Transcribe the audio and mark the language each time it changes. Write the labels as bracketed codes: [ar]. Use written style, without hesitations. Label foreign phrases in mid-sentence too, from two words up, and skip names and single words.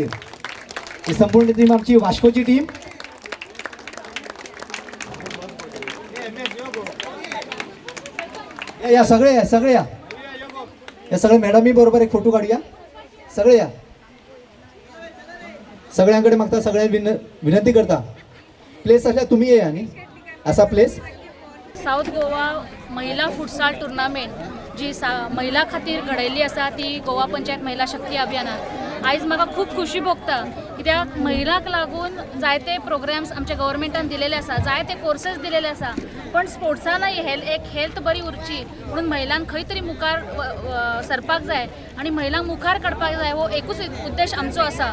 [mr] ही संपूर्ण टीम आमची वास्कोची टीम. या सगळे या सगळे मॅडमही बरोबर एक फोटो काढूया. सगळे या, सगळ्यांकडे मागता, सगळ्यांना विनंती करता प्लेस असल्या तुम्ही या आणि असा प्लेस. [kok] साऊथ गोवा महिला फुटसाल टुर्नामेंट जी महिला खातीर घडयल्ली आसा ती गोवा पंचायत महिला शक्ती अभियानात आयज म्हाका खूब खुशी भोगता. कित्याक महिलांक लागून जायते प्रोग्राम्स आमच्या गव्हर्मेंटान दिलेले आसा, जायते कोर्सेस दिलेले आसा, पण स्पोर्ट्सानय एक हेल्थ बरी उरची म्हणून महिलांक खंय तरी मुखार सरपाक जाय आनी महिलांक मुखार काडपाक जाय हो एकूच उद्देश आमचो आसा.